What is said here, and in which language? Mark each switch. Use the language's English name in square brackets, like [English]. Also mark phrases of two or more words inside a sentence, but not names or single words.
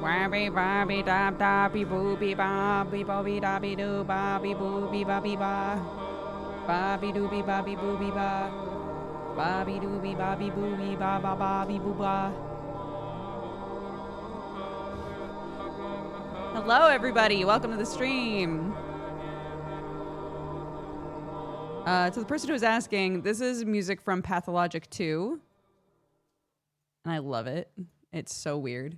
[English] be ba be da da be boo be ba be bo be da be do ba be boo be ba be ba be do be ba be boo be ba be do be ba be boo be ba be boo ba. Hello everybody, welcome to the stream. To the person who was asking, this is music from Pathologic 2. And I love it. It's so weird.